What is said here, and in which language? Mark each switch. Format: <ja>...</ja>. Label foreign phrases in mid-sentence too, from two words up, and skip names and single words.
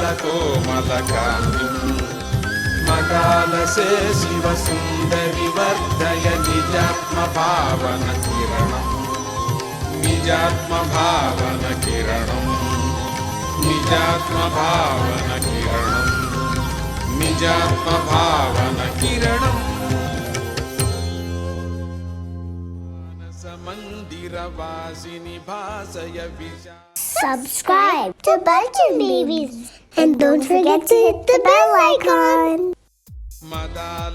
<sa>ಕೋಮಲ ಕಾಂತಿಂ ಮದಾಲಸೆ ಶಿವ ಸುಂದರಿ ವರ್ಧಯ ನಿಜಾತ್ಮ ಭಾವನ ಕಿರಣಂ ನಿಜಾತ್ಮ ಭಾವನ ಕಿರಣಂ ನಿಜಾತ್ಮ ಭಾವನ ಕಿರಣಂ ನಿಜಾತ್ಮ ಭಾವನ ಕಿರಣಂ ಮಾನಸ ಮಂದಿರ ವಾಸಿನಿ ಭಾಸಯ ವಿಶಾ</sa> <en>Subscribe to Bulgin Babies and don't forget to hit the bell icon.</en> <sa>ಮದಾಲ</sa>